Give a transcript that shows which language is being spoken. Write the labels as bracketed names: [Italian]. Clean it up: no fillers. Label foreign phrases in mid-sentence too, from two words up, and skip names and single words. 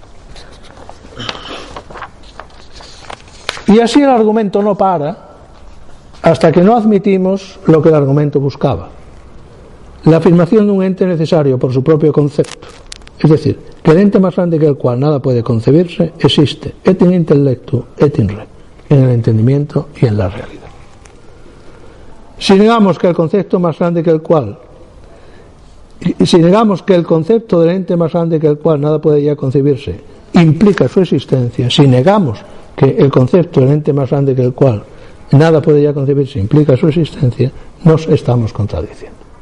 [Spanish] Y así el argumento no para hasta que no admitimos lo que el argumento buscaba: la afirmación de un ente necesario por su propio concepto, es decir, que el ente más grande que el cual nada puede concebirse existe [Latin] et in intellectu et in re, [Spanish] en el entendimiento y en la realidad. Si negamos que el concepto más grande que el cual, si negamos que el concepto del ente más grande que el cual nada puede ya concebirse implica su existencia, si negamos que el concepto del ente más grande que el cual nada puede ya concebirse implica su existencia, nos estamos contradiciendo.